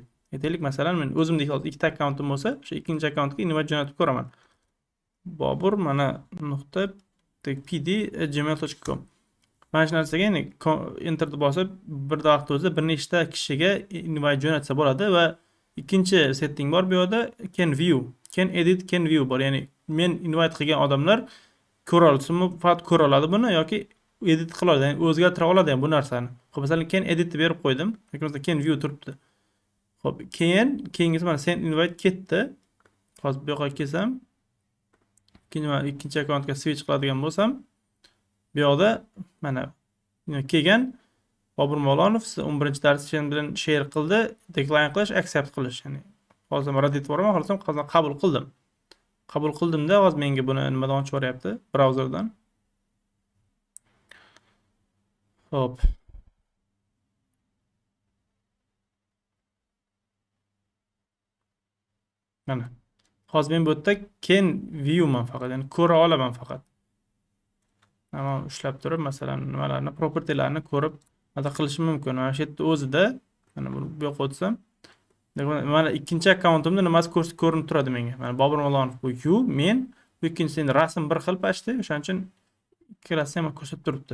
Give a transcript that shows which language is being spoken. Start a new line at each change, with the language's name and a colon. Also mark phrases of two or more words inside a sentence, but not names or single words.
Uzbek: Aytaylik, masalan, men o'zimdek hozir ikkita akkauntim bo'lsa, o'sha ikkinchi akkauntga invite jo'natib ko'raman. Bobur mana nuqta pd@gmail.com. Mana shu narsaga ya'ni enter deb bosib, bir vaqt o'zida bir nechta kishiga invite jo'natsa bo'ladi va ikkinchi setting bor bu yerda,
English: can view, can edit, can view bor.
Uzbek: Ya'ni men invite qilgan odamlar ko'ra olsinmi, faqat ko'ra oladi buni yoki edit qila oladi, ya'ni o'zgartira oladi ham bu narsani. Xo'p, masalan,
English: can edit
Uzbek: deb berib qo'ydim. Yoki masalan
English: can view
Uzbek: turibdi. Xo'p, keyingisi mana
English: send invite
Uzbek: ketdi. Hozir bu yoqqa kelsam, ikkinchi akkauntga switch qiladigan bo'lsam, bu yoqda mana kelgan Bobur Molonov 11-dars bilan share qildi, decline qilish, accept qilish. Ya'ni hozir Reddit boraman, xohlasam qabul qildim. Qabul qildimda hozir menga buni nimadan ochib beryapti? Brauzerdan. Xo'p. Mana. Hozir men bu yerda
English: can view
Uzbek: man faqat, ya'ni ko'ra olaman faqat. Mana ushlab turib, masalan, nimalarni, propertylarni ko'rib nima qilishim mumkin. Mana shu yerda o'zida, mana buni bu yoqqa o'tsam, mana ikkinchi akkauntimda nimasi ko'rinib turadi menga. Mana Bobur Molonov bu you, men, bu ikkinchisi rasm bir xil pashti, o'shaning uchun ikkalasi ham ko'rsatib turibdi.